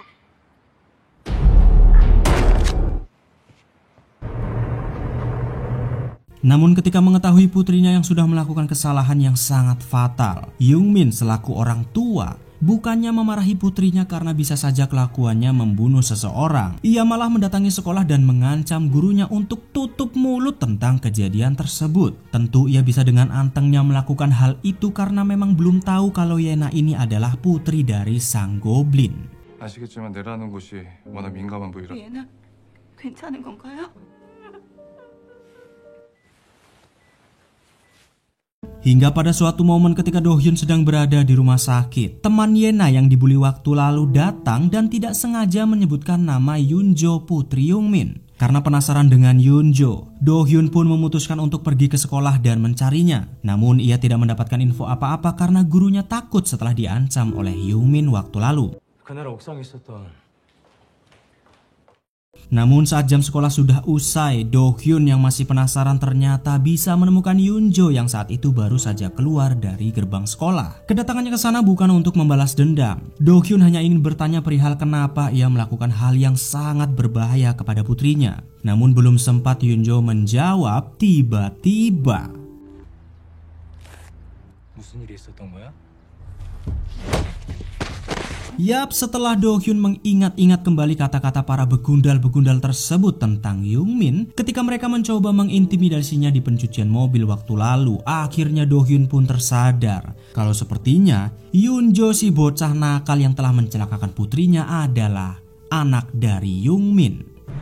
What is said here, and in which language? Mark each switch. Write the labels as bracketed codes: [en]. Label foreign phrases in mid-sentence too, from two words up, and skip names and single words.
[id] Namun ketika mengetahui putrinya yang sudah melakukan kesalahan yang sangat fatal, Youngmin selaku orang tua bukannya memarahi putrinya karena bisa saja kelakuannya membunuh seseorang. Ia malah mendatangi sekolah dan mengancam gurunya untuk tutup mulut tentang kejadian tersebut. Tentu ia bisa dengan antengnya melakukan hal itu karena memang belum tahu kalau Yena ini adalah putri dari sang goblin. [ko] 아시겠지만 내라는 곳이 워낙 민감한 부위라. 얘는 괜찮은 건가요? [id] Hingga pada suatu momen ketika Do Hyun sedang berada di rumah sakit, teman Yena yang dibully waktu lalu datang dan tidak sengaja menyebutkan nama Yoonjo putri Youngmin. Karena penasaran dengan Yoonjo, Do Hyun pun memutuskan untuk pergi ke sekolah dan mencarinya. Namun ia tidak mendapatkan info apa-apa karena gurunya takut setelah diancam oleh Youngmin waktu lalu. [ko] 그날 옥상에 있었던 [id] Namun saat jam sekolah sudah usai, Do Hyun yang masih penasaran ternyata bisa menemukan Yoonjo yang saat itu baru saja keluar dari gerbang sekolah. Kedatangannya ke sana bukan untuk membalas dendam. Do Hyun hanya ingin bertanya perihal kenapa ia melakukan hal yang sangat berbahaya kepada putrinya. Namun belum sempat Yoonjo menjawab, tiba-tiba [ko] 무슨 일이 있었던 거야? [id] Yap, setelah Do Hyun mengingat-ingat kembali kata-kata para begundal-begundal tersebut tentang Youngmin ketika mereka mencoba mengintimidasinya di pencucian mobil waktu lalu, akhirnya Do Hyun pun tersadar kalau sepertinya Yoonjo si bocah nakal yang telah mencelakakan putrinya adalah anak dari Youngmin.